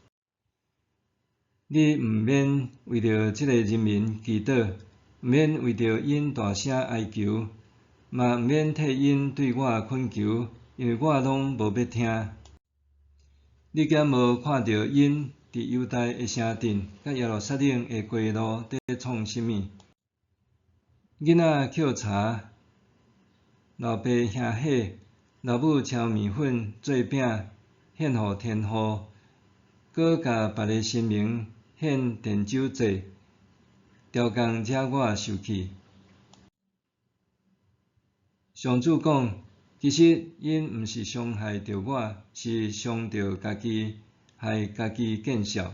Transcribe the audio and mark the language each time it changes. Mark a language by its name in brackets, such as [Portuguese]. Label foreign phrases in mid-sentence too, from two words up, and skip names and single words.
[Min Nan Chinese] 你毋免为着即个人民祈祷，毋免为着因大声哀求，嘛毋免替因对我恳求，因为我拢无要听。你敢无看到因伫犹大的城镇，甲耶路撒冷的街路伫创啥物？囡仔捡柴，老爸兄火，老母炒面粉做饼献互天父，搁甲别个神明献奠酒祭，超工惹我生气。上主讲，其实因毋是伤害着我，是伤着家己，害家己见笑。